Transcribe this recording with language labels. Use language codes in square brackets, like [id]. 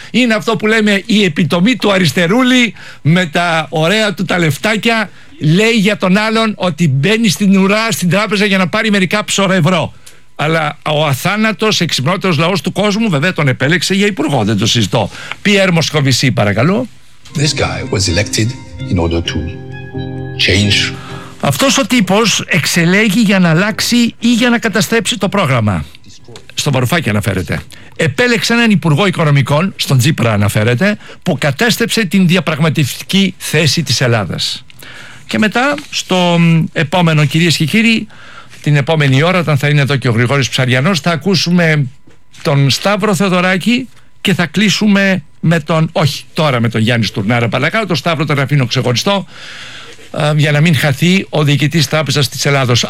[el] Είναι αυτό που λέμε η επιτομή του αριστερούλη με τα ωραία του τα λεφτάκια. Λέει για τον άλλον ότι μπαίνει στην ουρά, στην τράπεζα για να πάρει μερικά ψώρο ευρώ. Αλλά ο αθάνατος, εξυπνότερος λαός του κόσμου, βέβαια τον επέλεξε για υπουργό, δεν το συζητώ. Πιέρ Μοσκοβισή, παρακαλώ. [en] This guy was elected in order to change. [el] Αυτός ο τύπος εξελέγει για να αλλάξει ή για να καταστρέψει το πρόγραμμα. Στον Βαρουφάκη αναφέρεται. Επέλεξε έναν υπουργό οικονομικών, στον Τσίπρα αναφέρεται, που κατέστρεψε την διαπραγματευτική θέση της Ελλάδας. Και μετά, στο επόμενο, κυρίες και κύριοι, την επόμενη ώρα, όταν θα είναι εδώ και ο Γρηγόρης Ψαριανός, θα ακούσουμε τον Σταύρο Θεοδωράκη και θα κλείσουμε με τον, όχι τώρα με τον Γιάννη Στουρνάρα παρακάτω, τον Σταύρο τον αφήνω ξεχωριστό για να μην χαθεί ο διοικητής τράπεζας της Ελλάδος.